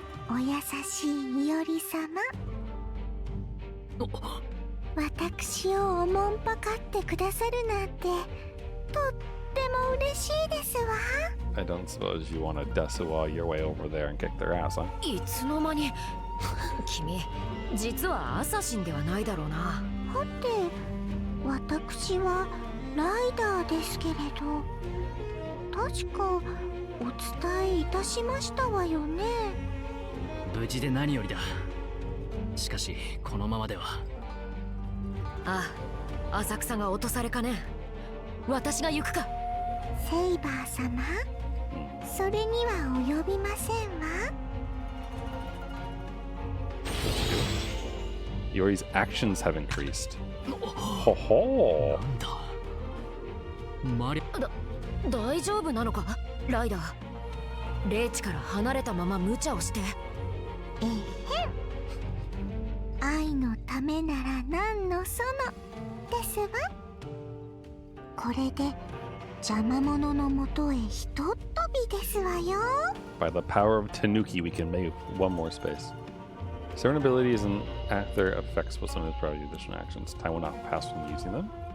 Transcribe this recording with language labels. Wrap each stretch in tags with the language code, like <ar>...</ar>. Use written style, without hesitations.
<ja>お優しいいおり様、私をおもんぱかってくださるなんてとっても嬉しいですわ。</ja> <en>I don't suppose you want to Desuwa your way over there and kick their ass, huh?</en> <ja>いつの間に。君、実はアサシンではないだろうな。はて、私はライダーですけれど、確かお伝えいたしましたわよね。無事で何よりだ。しかし、このままでは。ああ、浅草が落とされかねん。私が行くか。セイバー様、それには及びませんわ。</ja> <en>Yori's actions have increased. Ho ho!</en> <ja>なんだ。マリ大丈夫なのか、ライダー。霊地から離れたまま無茶をして。えへん。愛のためなら何のそのですわ。これで邪魔者のもとへひとっ飛ですわよ。</ja> <en>By the power of Tanuki, we can make one more space. Certain abilities and their effects will sometimes provide additional actions. Time will not pass from using them.</en>